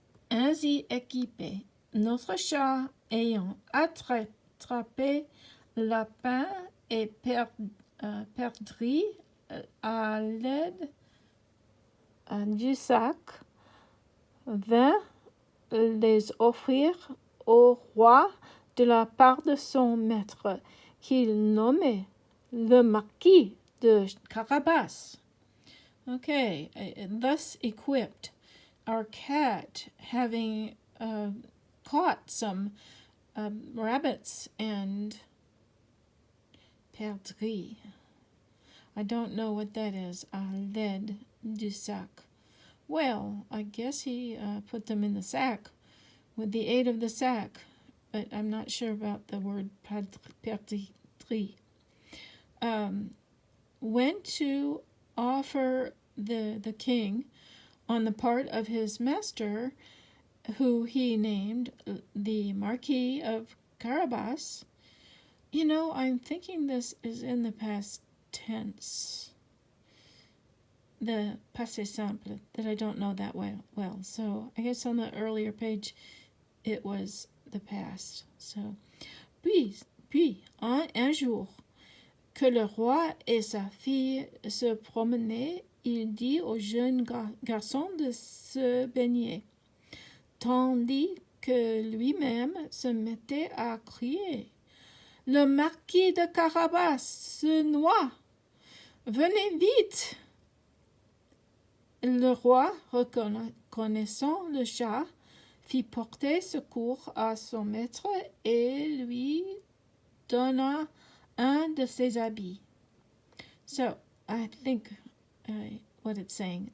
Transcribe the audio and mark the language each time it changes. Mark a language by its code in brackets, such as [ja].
[fr] Ainsi équipé, notre chat ayant attrapé la lapin et perdrix à l'aide du sac, vint les offrir au roi de la part de son maître, qu'il nommait le Marquis de Carabas. [en] Okay, thus equipped, our cat, having caught some rabbits and perdrix. I don't know what that is. [fr] À l'aide du sac. [en] Well, I guess he put them in the sack with the aid of the sack, but I'm not sure about the word perdrix. Went to offer the king on the part of his master, who he named the Marquis of Carabas. You know, I'm thinking this is in the past tense, the passé simple, that I don't know that well. So I guess on the earlier page it was the past. [fr] So, puis un jour, que le roi et sa fille se promenaient, il dit au jeune garçon de se baigner, tandis que lui-même se mettait à crier. Le marquis de Carabas se noie. Venez vite. Le roi, reconnaissant le chat, fit porter secours à son maître et lui donna un de ses habits. [en] So, I think what it's saying.